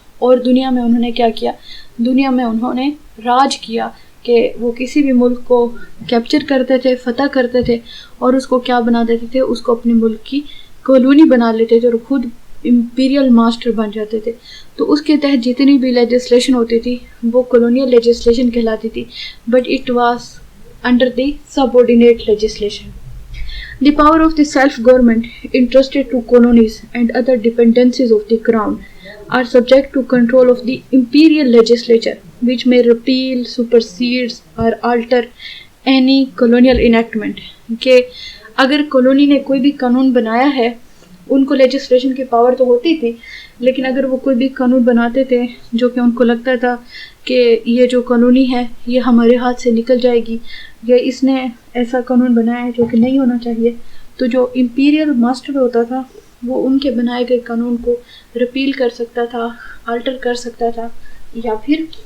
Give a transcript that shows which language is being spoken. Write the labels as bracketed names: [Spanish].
[Urdu] اور دنیا میں انہوں نے کیا کیا، دنیا میں انہوں نے راج کیا کہ وہ کسی بھی ملک کو کیپچر کرتے تھے، فتح کرتے تھے اور اس کو کیا بنا دیتے تھے، اس کو اپنے ملک کی کالونی بنا لیتے تھے اور خود امپیریل ماسٹر بن جاتے تھے. تو اس کے تحت جتنی بھی لیجسلیشن ہوتی تھی وہ کالونیل لیجسلیشن کہلاتی تھی، [English] But it was under the subordinate legislation. The power of the self-government entrusted to colonies and other dependencies of the crown are subject to control of the imperial legislature, which may repeal, supersede or alter any colonial enactment. [Urdu] کہ اگر colony نے کوئی بھی قانون بنایا ہے، ان کو legislation کی پاور تو ہوتی تھی، لیکن اگر وہ کوئی بھی قانون بناتے تھے جو کہ ان کو لگتا تھا کہ یہ جو کالونی ہے یہ ہمارے ہاتھ سے نکل جائے گی، یا اس نے ایسا قانون بنایا ہے جو کہ نہیں ہونا چاہیے، تو جو امپیریل ماسٹر ہوتا تھا وہ ان کے بنائے گئے قانون کو رپیل کر سکتا تھا، آلٹر کر سکتا تھا، یا پھر